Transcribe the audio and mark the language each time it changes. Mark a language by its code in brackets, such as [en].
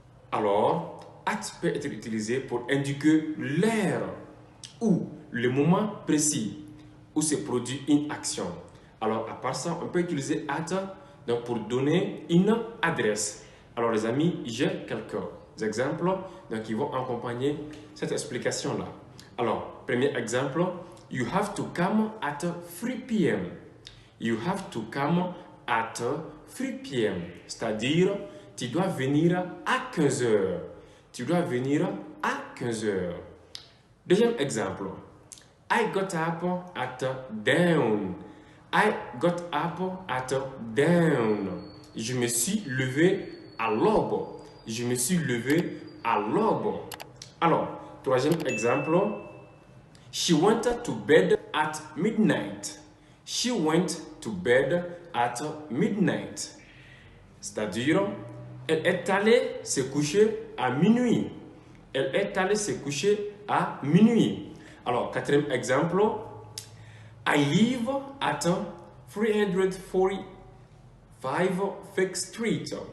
[fr] Alors, at peut être utilisé pour indiquer l'heure ou le moment précis où se produit une action. Alors, à part ça, on peut utiliser at donc, pour donner une adresse. Alors, les amis, j'ai quelques exemples donc, qui vont accompagner cette explication-là. Alors, premier exemple, [en] you have to come at 3 p.m. You have to come at 3 p.m. [fr] C'est-à-dire, tu dois venir à 15 heures. Tu dois venir à 15 heures. Deuxième exemple. [en] I got up at dawn. I got up at dawn. [fr] Je me suis levé à l'aube. Je me suis levé à l'aube. Alors, troisième exemple. [en] She went to bed at midnight. She went to bed at midnight. [fr] C'est-à-dire, elle est allée se coucher à minuit. Elle est allée se coucher à minuit. Alors, quatrième exemple. [en] I live at 345 Fifth Street.